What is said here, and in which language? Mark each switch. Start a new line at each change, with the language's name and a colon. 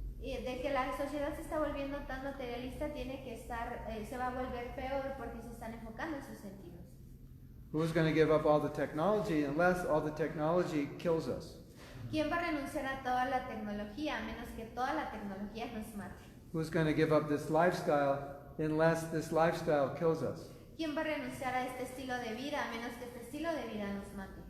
Spanish: de que la sociedad se está volviendo tan materialista, se va a volver peor porque se están enfocando en sus sentidos.
English: Who's going to give up all the technology unless all the technology kills us?
Spanish: ¿Quién va a renunciar a toda la tecnología a menos que toda la tecnología nos mate?
English: Who's going to give up this lifestyle unless this lifestyle kills us?
Spanish: ¿Quién va a renunciar a este estilo de vida a menos que este estilo de vida nos mate?